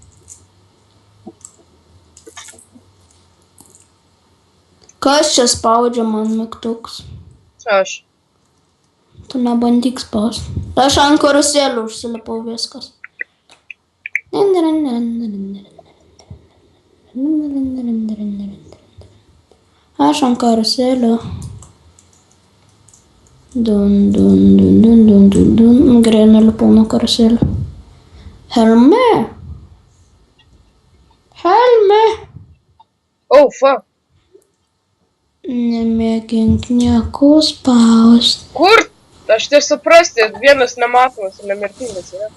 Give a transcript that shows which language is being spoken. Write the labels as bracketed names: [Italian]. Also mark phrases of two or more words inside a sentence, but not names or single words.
[Lithuanian] Kas čia spaudžia man mygtukus? Aš. Tu nebandyk spaust. Aš ant karusėlių užsilipau viskas. Aš ant karusėlių. Dun, dun, dun, dun, dun, dun, dun. Gerai, nelipau nuo karusėlių. Helme! Helme! [English] Oh, fuck. [Lithuanian] Nemėgink nieko spaust. Kur? Aš tai suprasti, vienas nematomas ir nemirtingas yra.